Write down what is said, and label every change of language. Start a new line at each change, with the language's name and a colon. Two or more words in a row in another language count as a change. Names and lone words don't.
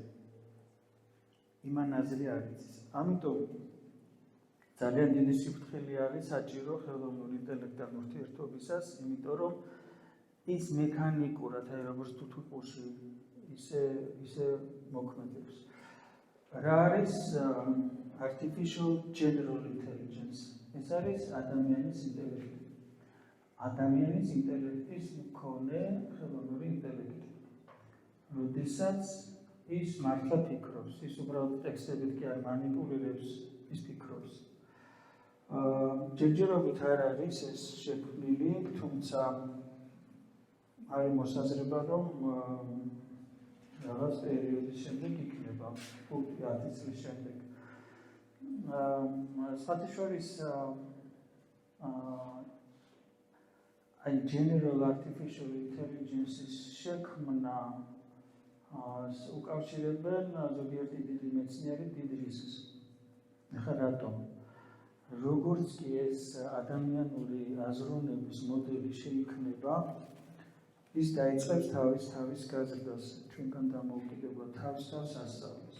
Georgian: იმან აზრი არ იცის. ამიტომ ძალიან დიდი სიფრთხილე არის საჭირო ხელოვნურ ინტელექტთან ურთიერთობისას, იმიტომ რომ ის მექანიკურად, აი როგორც თუთიყუში ისე მოქმედებს. რა არის
English: artificial general intelligence?
Georgian: ეს არის ადამიანის ინტელექტი. ადამიანის ინტელექტის მქონე ხელოვნური ინტელექტი. როდესაც ის მართლა ფიქრობს, ის უბრალოდ ტექსტებით კი არ მანიპულირებს, ის ფიქრობს. ჯერჯერობით არ არის ეს შექმნილი, თუმცა არის მოსაზრება, რომ რაღაც პერიოდის შემდეგ იქნება 5-10 წლის შემდეგ. სხვათაშორის აი
English: general artificial intelligence-
Georgian: ის შექმნა უკავშირებენ ზოგიერთი დიდი მეცნიერი დიდ რისკს. ახლა რატომ? როგორც კი ეს ადამიანური აზროვნების მოდელი შეიქმნება, ის დაიწყებს თავის გაზრდას, ჩვენგან დამოუკიდებლად თავს ასწავლის.